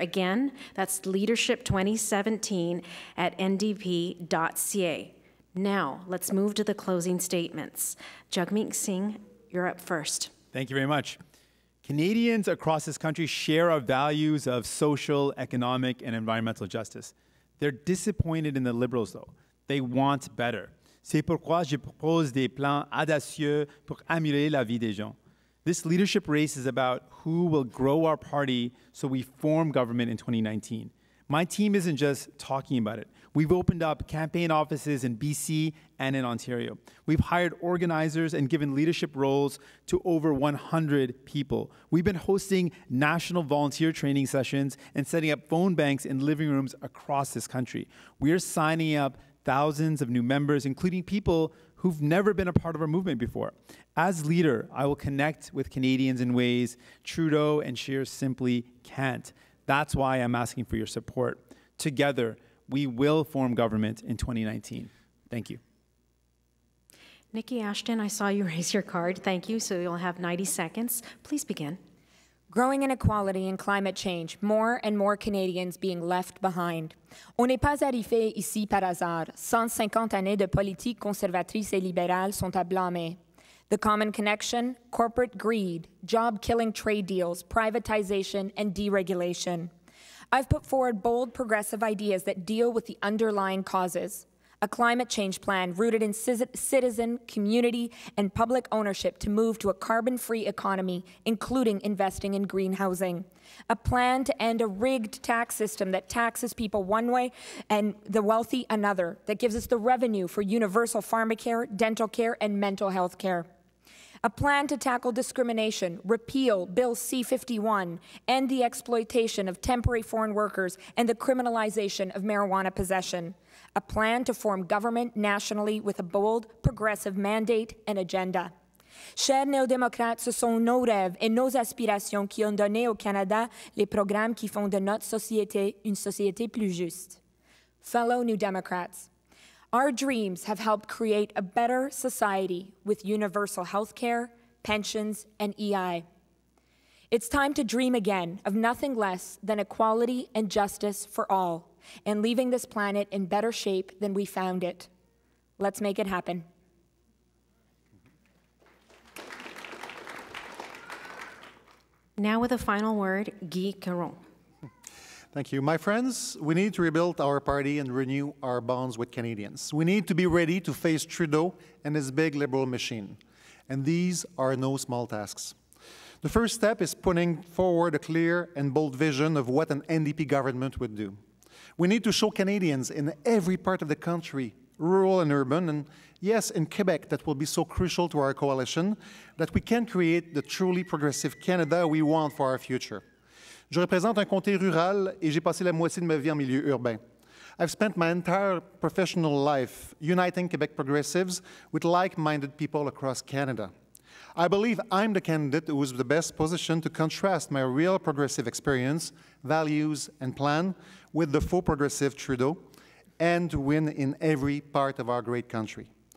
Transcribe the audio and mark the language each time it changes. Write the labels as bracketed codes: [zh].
[en] Again, that's leadership2017@ndp.ca. Now, let's move to the closing statements. Jagmeet Singh, you're up first. Thank you very much. Canadians across this country share our values of social, economic, and environmental justice. They're disappointed in the Liberals, though. They want better. [fr] C'est pourquoi je propose des plans audacieux pour améliorer la vie des gens. [en] This leadership race is about who will grow our party so we form government in 2019. My team isn't just talking about it. We've opened up campaign offices in BC and in Ontario. We've hired organizers and given leadership roles to over 100 people. We've been hosting national volunteer training sessions and setting up phone banks in living rooms across this country. We are signing up thousands of new members, including people who've never been a part of our movement before. As leader, I will connect with Canadians in ways Trudeau and Scheer simply can't. That's why I'm asking for your support. Together, we will form government in 2019. Thank you. Nikki Ashton, I saw you raise your card. Thank you. So you'll have 90 seconds. Please begin. Growing inequality and climate change, more and more Canadians being left behind. [fr] On n'est pas arrivé ici par hasard. 150 années de politique conservatrice et libérale sont à blâmer. [en] The common connection, corporate greed, job-killing trade deals, privatization, and deregulation. I've put forward bold progressive ideas that deal with the underlying causes. A climate change plan rooted in citizen, community, and public ownership to move to a carbon-free economy, including investing in green housing. A plan to end a rigged tax system that taxes people one way and the wealthy another, that gives us the revenue for universal pharmacare, dental care, and mental health care. A plan to tackle discrimination, repeal Bill C-51, end the exploitation of temporary foreign workers, and the criminalization of marijuana possession. A plan to form government nationally with a bold, progressive mandate and agenda. [fr] Chers néo-démocrates, ce sont nos rêves et nos aspirations qui ont donné au Canada les programmes qui font de notre société une société plus juste. [en] Fellow New Democrats, our dreams have helped create a better society with universal health care, pensions, and EI. It's time to dream again of nothing less than equality and justice for all, and leaving this planet in better shape than we found it. Let's make it happen. Now with a final word, Guy Caron. Thank you. My friends, we need to rebuild our party and renew our bonds with Canadians. We need to be ready to face Trudeau and his big Liberal machine. And these are no small tasks. The first step is putting forward a clear and bold vision of what an NDP government would do. We need to show Canadians in every part of the country, rural and urban, and yes, in Quebec, that will be so crucial to our coalition, that we can create the truly progressive Canada we want for our future. [fr] Je représente un comté rural et j'ai passé la moitié de ma vie en milieu urbain. [en] I've spent my entire professional life uniting Quebec progressives with like-minded people across Canada. I believe I'm the candidate who is the best positioned to contrast my real progressive experience, values, and plan with the faux progressive Trudeau and to win in every part of our great country.